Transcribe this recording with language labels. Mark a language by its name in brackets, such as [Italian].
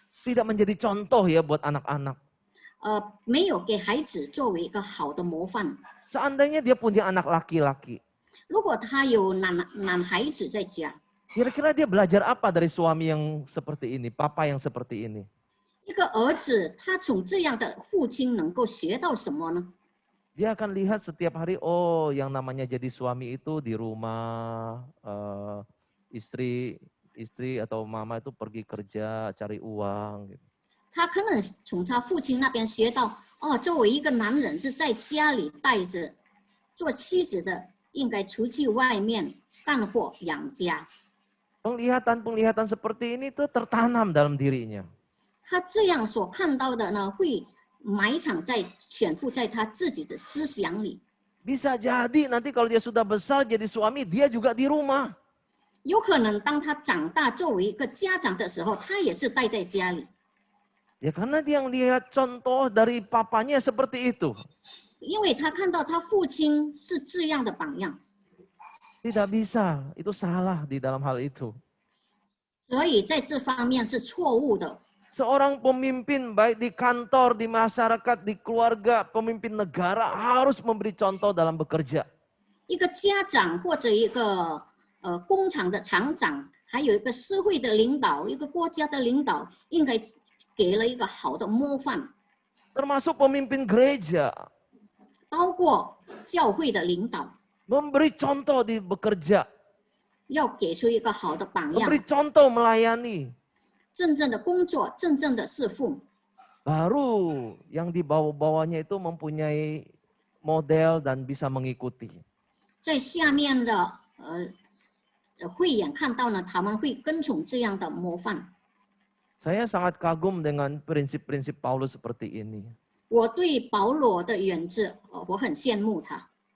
[Indonesian] tidak menjadi contoh ya buat anak-anak. [Chinese] 没有给孩子作为一个好的模范。 [Indonesian] Seandainya dia punya anak laki-laki, [Chinese] 如果他有男孩子在家， [Indonesian] kira-kira dia belajar apa dari suami yang seperti ini, papa yang seperti ini? [Chinese] 一个儿子他从这样的父亲能够学到什么呢？ [Indonesian] Dia akan lihat setiap hari, oh yang namanya jadi suami itu di rumah, istri atau mama itu pergi kerja cari uang. [Chinese] 他可能从他父亲那边学到，作为一个男人是在家里带着，做妻子的应该出去外面干活养家。 [Indonesian] Penglihatan seperti ini tuh tertanam dalam dirinya. [Chinese] 他这样所看到的呢，会潜伏在他自己的思想里。 [Indonesian] Bisa jadi nanti kalau dia sudah besar jadi suami, dia juga di rumah. [Chinese] 有可能当他长大作为一个家长的时候，他也是待在家里。 [Indonesian] Ya karena dia yang lihat contoh dari papanya seperti itu. [Chinese] 因为他看到他父亲是这样的榜样， [Indonesian] Tidak bisa, itu salah di dalam hal itu. [Chinese] 所以在这方面是错误的。 [Indonesian] Seorang pemimpin baik di kantor, di masyarakat, di keluarga, pemimpin negara harus memberi contoh dalam bekerja. [Chinese] 一个家长或者一个工厂的厂长，还有一个社会的领导，一个国家的领导，应该给了一个好的模范， [Indonesian] Termasuk pemimpin gereja. [Chinese] 包括教会的领导， [Indonesian] Memberi contoh di bekerja. [Chinese] 要给出一个好的榜样， [Indonesian] Memberi contoh melayani. [Chinese] 真正的工作，真正的侍奉。 [Indonesian] Baru yang di bawah-bawahnya itu mempunyai model dan bisa mengikuti. [Chinese] 在下面的慧眼看到呢，他们会跟从这样的模范。 [Indonesian] Saya sangat kagum dengan prinsip-prinsip Paulus seperti ini. [Chinese] 我对保罗的原则，我很羡慕他。